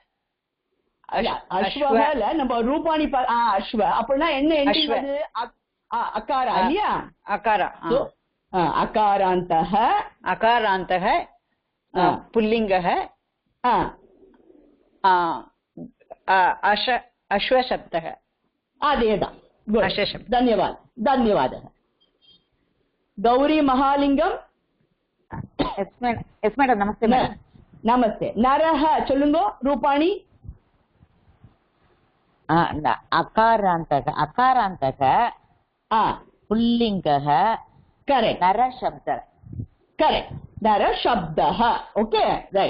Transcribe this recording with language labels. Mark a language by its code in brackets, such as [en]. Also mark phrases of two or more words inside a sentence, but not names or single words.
[ta] அஸ்வஹல நம்ம ரூபாணி அஸ்வ அப்படின்னா என்ன எண்டிங் வருது? அகாரா இல்லையா? அகாரா. [sa] அகாராந்தஹ अकारान्तः पुल्लिङ्गः अश्व शब्दः. [ta] அதேதான். [hi] धन्यवाद धन्यवाद. [ta] गौरी महालिंगम. [en] Yes madam. Namaste madam. [ta] நமஸ்தே. நரஹ சொல்லுங்க ரூபாணி. [sa] अकारान्तः पुल्लिङ्गः [ta] கரெக்ட். [sa] नर शब्द. [en] Correct. [sa] नर शब्दः. [en] Okay right.